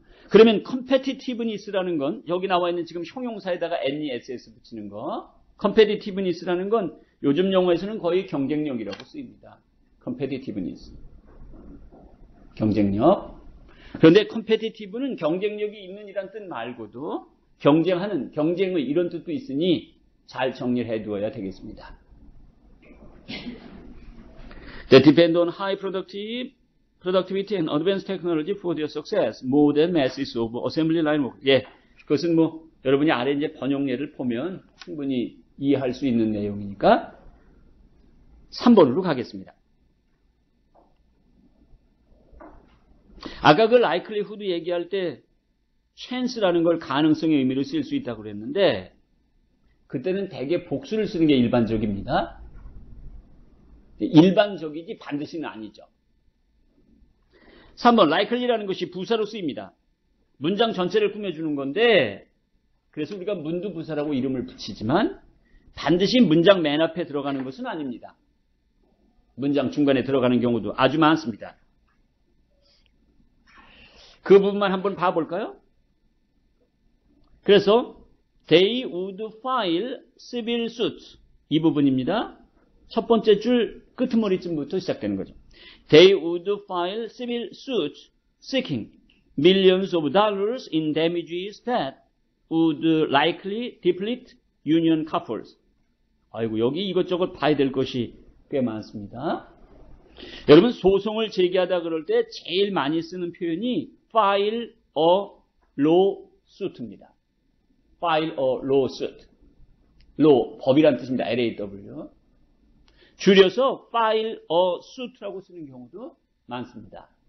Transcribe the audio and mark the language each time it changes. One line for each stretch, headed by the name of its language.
Korean: 그러면 competitiveness라는 건 여기 나와 있는 지금 형용사에다가 NESS 붙이는 거 competitiveness라는 건 요즘 영어에서는 거의 경쟁력이라고 쓰입니다. competitiveness. 경쟁력. 그런데 competitive는 경쟁력이 있는 이란 뜻 말고도 경쟁하는, 경쟁의 이런 뜻도 있으니 잘 정리를 해두어야 되겠습니다.
English: They depend on high productivity and advanced technology for their success, more than masses of assembly line work.
Korean: 예, 그것은 뭐 여러분이 아래 이제 번역례를 보면 충분히 이해할 수 있는 내용이니까 3번으로 가겠습니다. 아까 그 likelihood 얘기할 때 chance라는 걸 가능성의 의미로 쓸 수 있다고 그랬는데 그때는 대개 복수를 쓰는 게 일반적입니다. 일반적이지 반드시는 아니죠. 3번 likely라는 것이 부사로 쓰입니다. 문장 전체를 꾸며주는 건데 그래서 우리가 문두부사라고 이름을 붙이지만 반드시 문장 맨 앞에 들어가는 것은 아닙니다. 문장 중간에 들어가는 경우도 아주 많습니다. 그 부분만 한번 봐볼까요? 그래서
English: they would file civil suit
Korean: 이 부분입니다. 첫 번째 줄 끄트머리쯤부터 시작되는 거죠.
English: They would file civil suit seeking millions of dollars in damages that would likely deplete union coffers.
Korean: 아이고 여기 이것저것 봐야 될 것이 꽤 많습니다. 여러분 소송을 제기하다 그럴 때 제일 많이 쓰는 표현이
English: file a lawsuit
Korean: 입니다.
English: file a lawsuit.
Korean: law, 법이란 뜻입니다.
English: LAW.
Korean: 줄여서
English: file a suit
Korean: 라고 쓰는 경우도 많습니다.